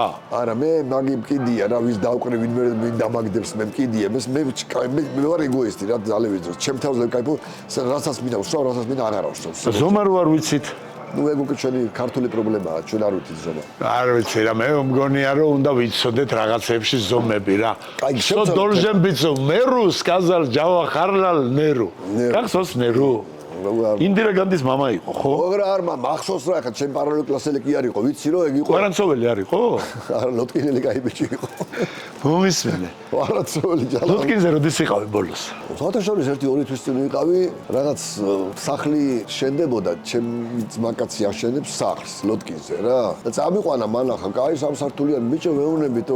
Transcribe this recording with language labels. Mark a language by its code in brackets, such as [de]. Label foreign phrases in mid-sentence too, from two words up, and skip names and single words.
[ka] არა მე მაგი მკიდია რა ვის დავყრი ვინ დამაგდებს მე მკიდია მე ვარ ეგოისტი რა დალევის დროს ჩემ თავზე кайფო რასაც მინდა ვსვავ რასაც მინდა აღარ ვსვავ ზომა რო არ ვიცით ნუ ეგ უკვე ჩვენი ქართული პრობლემაა ჩვენ არ ვიცით ზომა არ ვიცი რა მე მგონია რომ უნდა ვიცოდეთ რაღაცებში ზომები რა [ru] что должен быть меру сказал [ka] Джавахарлал Неру გახსოვს ნერუ ინდირა განდის მამა იყო ხო? ოღონდ არ მახსოვს რა ხა ჩემ პარალელ კლასელი კი არისო ვიცი რომ ეგ იყო კვარანცოველი არისო? არა ლოტკინელი კაი ბიჭი იყო მომისმენე კვარანცოველი ჯალა ლოტკინზე როდის იყავი ბოლოს? საერთაშორის 1-2 თვის წინ ვიყავი რაღაც სახლი შენდებოდა ჩემ ძმაკაცი აშენებს სახლს ლოტკინზე რა და წამიყვანა მანახა კაი სამსართულიანი ბიჭო ვეუბნებითო